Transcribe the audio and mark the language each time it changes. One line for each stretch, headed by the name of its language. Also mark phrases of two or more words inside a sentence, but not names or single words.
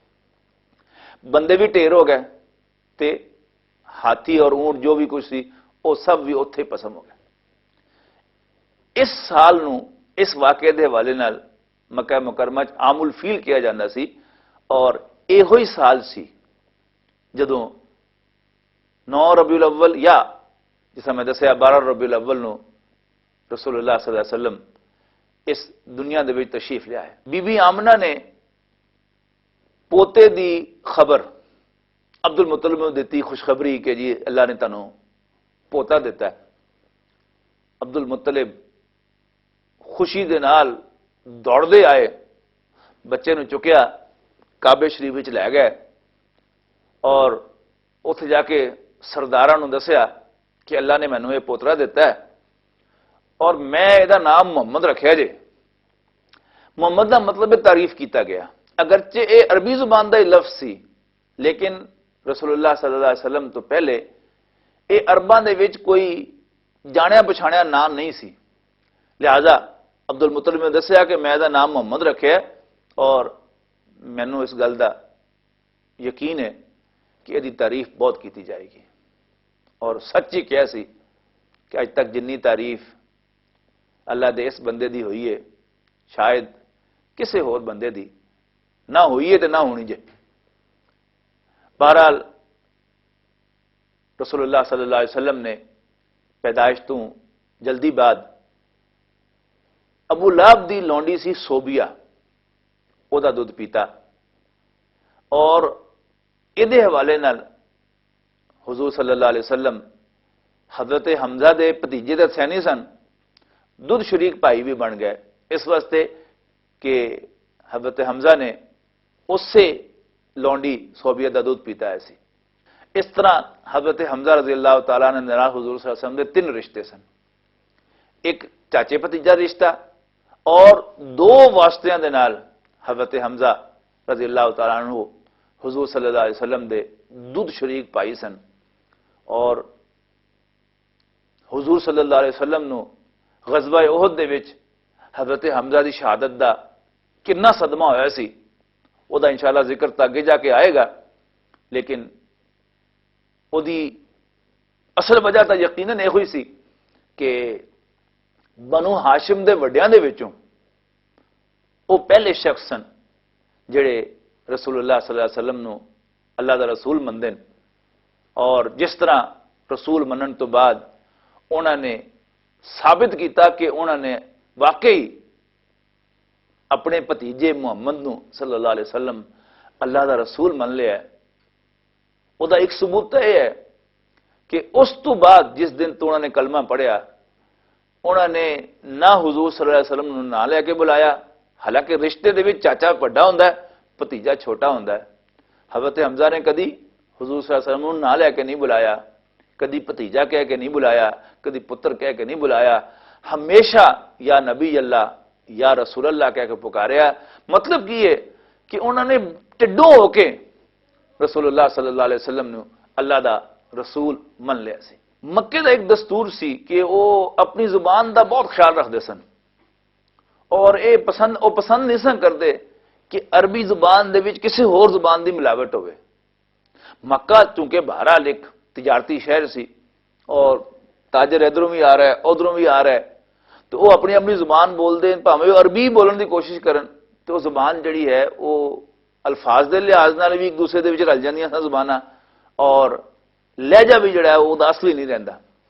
Punjabi: بندے بھی ڈھیر ہو گئے، تے ہاتھی اور اونٹ جو بھی کچھ سی وہ سب بھی اوتھے پسم ہو گئے. اس سال نوں اس واقعے دے حوالے نال مکہ مکرمہ چ عام الفیل کیا جاتا سی، اور ایہو ہی سال سی جدوں 9 ربیع الاول یا جس میں دسیا 12 ربیع الاول نوں رسول اللہ
Arabic: صلى الله عليه وسلم
Punjabi: اس دنیا دے وچ تشریف لیا ہے. بی بی آمنہ نے پوتے دی خبر عبد المطلب نوں دتی، خوشخبری کہ جی اللہ نے تہانوں پوتا دتا ہے. عبد المطلب خوشی دے نال دوڑدے آئے، بچے نوں چکیا، کعبے شریف وچ لے گئے، اور اوتھے جاکے سرداراں نوں دسیا کہ اللہ نے مینوں ایہ پوترا دتا ہے، اور میں ایہدا نام محمد رکھیا جے.
Urdu: محمد کا مطلب ہے تعریف کیا گیا اگرچہ یہ عربی زبان کا ہی لفظ سی، لیکن رسول اللہ
Arabic: صلى الله عليه وسلم
Punjabi: تو پہلے ایہ عرباں دے وچ کوئی جانیا پچھانیا نام نہیں سی. لہذا عبد المطلب نے دسیا کہ میں ایہدا نام محمد رکھیا اور مینوں اس گل کا یقین ہے کہ
Urdu: اسکی تعریف بہت کی جائے گی.
Punjabi: اور سچ ہی کہا سی کہ اج تک جنی تعریف اللہ دے اس بندے دی ہوئی ہے، شاید کسی ہور بندے دی نہ ہوئی ہے تو نہ ہونی جے. بہرحال رسول اللہ
Arabic: صلى الله عليه وسلم
Punjabi: نے پیدائش تو جلدی بعد ابو لہب دی لونڈی سی سوبیہ، اوہدا دُدھ پیتا اور ایہدے حوالے نال حضور
Arabic: صلى الله عليه وسلم
Punjabi: حضرت حمزہ دے بھتیجے دے سینی سن، دُدھ شریک بھائی بھی بن گئے اس واسطے کہ حضرت حمزہ نے اس سے لونڈی سوبیہ کا دُدھ پیتا ہے سی. اس طرح حضرت حمزہ
Arabic: رضي الله تعالى
Punjabi: نے نال حضور
Arabic: صلى الله عليه وسلم
Punjabi: دے 3 رشتے سن، اک چاچے بھتیجا رشتہ اور 2 واسطیاں دے نال حضرت حمزہ
Arabic: رضي الله تعالى عنه
Punjabi: حضور
Arabic: صلى الله عليه وسلم
Punjabi: دے دُدھ شریک بھائی سن. اور حضور
Arabic: صلى الله عليه وسلم
Punjabi: نوں غزوہ احد دے وچ حضرت حمزہ کی شہادت کا کتنا صدمہ ہویا سی، اوہدا انشاءاللہ ذکر تو اگے جاکے آئے گا، لیکن اوہدی اصل وجہ تو یقیناً یہ ہوئی سی کہ بنو ہاشم دے وڈیاں دے وچوں وہ پہلے شخص سن جہڑے رسول اللہ
Arabic: صلى الله عليه وسلم
Punjabi: نوں اللہ دا رسول مندے ن. اور جس طرح رسول منن تو بعد انہوں نے ثابت کیا کہ انہوں نے واقعی اپنے بھتیجے محمد نوں
Arabic: صلى الله عليه وسلم
Punjabi: اللہ دا رسول من لیا ہے، اسکا اک ثبوت تو یہ ہے کہ اس تو بعد جس دن تو انہوں نے کلمہ پڑھیا، انہوں نے نا حضور
Arabic: صلى الله عليه وسلم
Punjabi: نوں نا لے کے بلایا، حالانکہ رشتے دے وچ چاچا وڈا ہندا ہے، بھتیجا چھوٹا ہندا ہے. حضرت حمزہ نے کدی حضور
Arabic: صلى الله عليه وسلم
Punjabi: نوں نا لے کے نہیں بلایا، کدی بھتیجا کہہ کے نہیں بلایا، کدی پتر کہہ کے نہیں بلایا، ہمیشہ
Arabic: يا نبي الله يا رسول الله
Punjabi: کہہ کے پکاریا. مطلب کی ہے کہ انہوں نے ٹڈوں ہوکے رسول اللہ
Arabic: صلى الله عليه وسلم
Punjabi: نوں اللہ دا رسول من لیا سی. مکے کا اک دستور سی کہ وہ اپنی زبان کا بہت خیال رکھتے سن اور یہ پسند نہیں سن کرتے کہ عربی زبان دے وچ کسی ہور زبان کی ملاوٹ ہووے. مکہ چونکہ بہرحال اک تجارتی شہر سی اور تاجر ادھروں بھی آ رہا ہے ادھروں بھی آ رہا ہے، تو وہ اپنی اپنی زبان بولتے ہیں، بھانویں عربی بولنے کی کوشش کرن تو وہ زبان جی ہے وہ الفاظ کے لحاظ نال بھی اک دوسرے کے رل جاندیاں سن زباناں، اور لہجہ بھی جڑا ہے وہ اصلی نہیں رہندا.